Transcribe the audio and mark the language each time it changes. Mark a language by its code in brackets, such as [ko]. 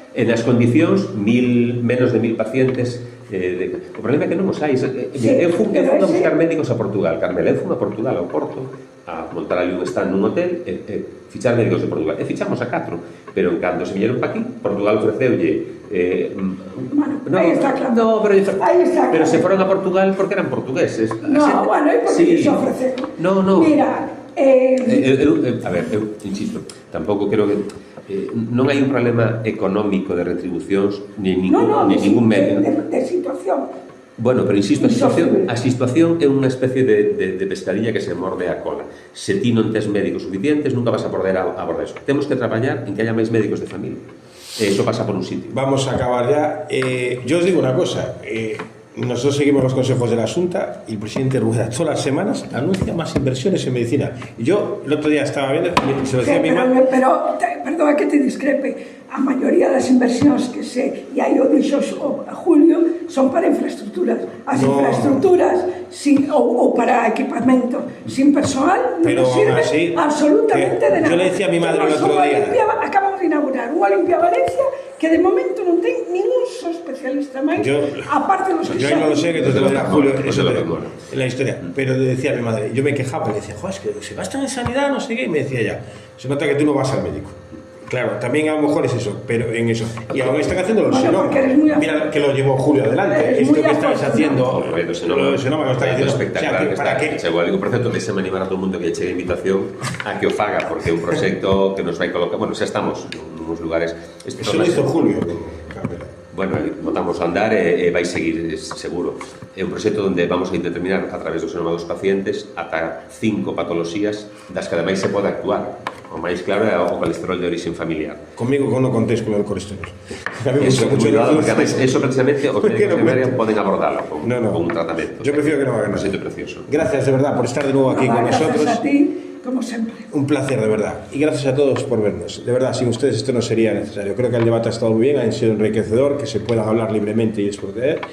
[gl] en as condicións, menos de 1.000 pacientes. O problema é que non os hai. Eu fui a buscar médicos a Portugal, Carmela. Eu fui a Portugal, ao Porto, a montar ali un stand nun hotel e fichar médicos de Portugal. E fichamos a 4, pero en cando se viñeron pa aquí, Portugal ofreceulle aí está claro. Pero se foron a Portugal porque eran portugueses. Bueno, e por que se ofreceron? Mira, a ver, eu insisto, tampouco quero que non hai un problema económico de retribucións ni ningún medio de situación. Bueno, pero insisto, a situación é unha especie de pescadilla que se morde a cola. Se ti non tes médicos suficientes, nunca vas a poder abordar eso. Temos que traballar en que haya máis médicos de familia. Eso pasa por un sitio. [es] Vamos a acabar ya. Yo os digo una cosa. Nosotros seguimos los consejos de la Junta y el presidente Rueda todas las semanas anuncia más inversiones en medicina. Y yo el otro día estaba viendo, se lo decía a mi madre. [gl] Pero, perdona que te discrepe, a maioría das inversións que e aí o dixo Julio, son para infraestructuras. As infraestructuras ou para equipamento sin personal non sirve absolutamente de nada. [es] Yo le decía a mi madre el otro día. [gl] Acabamos de inaugurar unha Olimpia Valencia que de momento non ten ningún especialista máis, aparte dos que [es] yo no lo sé, que te lo dirá Julio, eso en la historia. Pero le decía a mi madre, yo me quejaba, le decía, joder, es que se gastan en sanidad, no sé qué, y me decía ella, se nota que tú no vas al médico. Claro, también a lo mejor es eso, pero en eso. Y ahora están haciendo los Senoma. Mira que lo llevó Julio adelante. Esto que estáis haciendo, los Senoma lo estáis haciendo espectacular. ¿Para qué? [gl] Seguro, digo, por cierto, deixame animar a todo o mundo que chegue a invitación a que o faga, porque é un proxecto que nos vai colocar, bueno, xa estamos en uns lugares. [es] Eso lo hizo Julio. [gl] Bueno, votamos a andar e vai seguir seguro. É un proxecto onde vamos a determinar a través dos Senoma dos pacientes ata 5 patoloxías das que ademais se pode actuar. O máis claro é o colesterol de origen familiar. Conmigo non contéis con o colesterol. Eso, cuidado, porque además, eso precisamente os médicos de primaria poden abordarlo con un tratamento. [es] Yo prefiero que no hagan nada. Precioso. Gracias de verdad por estar de nuevo aquí con nosotros. Gracias a ti, como siempre. Un placer, de verdad. Y gracias a todos por vernos. De verdad, sin ustedes esto no sería necesario. Creo que el debate ha estado muy bien, ha sido enriquecedor, que se pueda hablar libremente y disfrutar.